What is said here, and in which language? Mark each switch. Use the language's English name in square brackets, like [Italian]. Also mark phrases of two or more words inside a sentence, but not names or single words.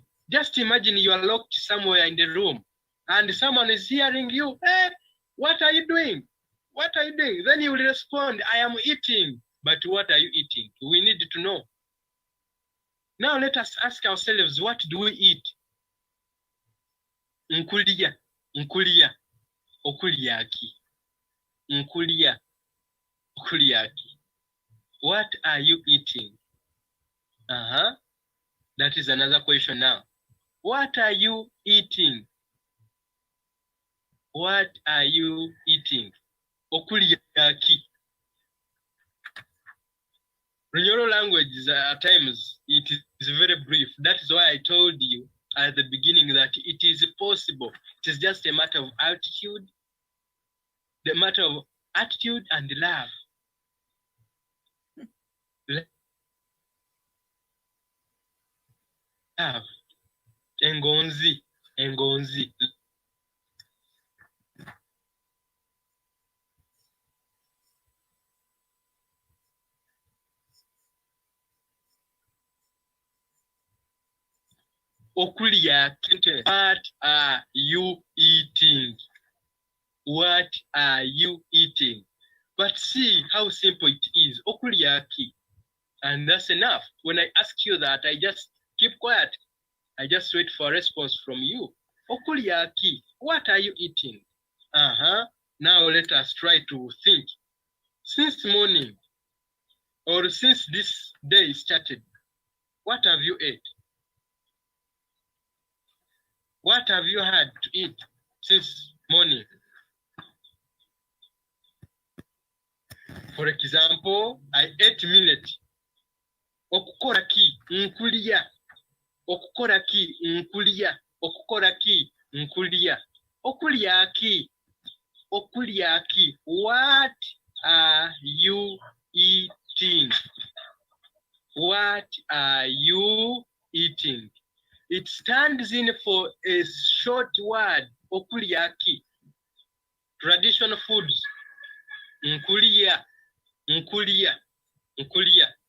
[English] Just imagine you are locked somewhere in the room and someone is hearing you. Hey, What are you doing? What are you doing? Then you will respond, I am eating. But what are you eating? We need to know. Now let us ask ourselves, what do we eat? [Nyoro] Nkulia, nkulia, okuliaki. Nkulia, okuliaki. [English] What are you eating? That is another question now. What are you eating? What are you eating? [Nyoro] Okuliaki. [English] Runyoro language is, at times it is very brief. That is why I told you at the beginning that it is possible. It is just a matter of altitude, the matter of attitude and love. Love. [Nyoro] Engonzi. Engonzi. Okulia. [English] What are you eating? What are you eating? But see how simple it is. Okuliaki. And that's enough. When I ask you that, I just keep quiet. I just wait for a response from you. Okuliaki. What are you eating? Now let us try to think. Since morning, or since this day started, what have you ate? What have you had to eat since morning? For example, I ate millet. [Nyoro] Okukora ki? Nkulia. Okukora ki? Nkulia. Okukora ki? Nkulia. Okulia ki? Okulia ki? [English] What are you eating? What are you eating? It stands in for a short word, okuliaki. Traditional foods, [Nyoro] nkulia, nkulia, nkulia.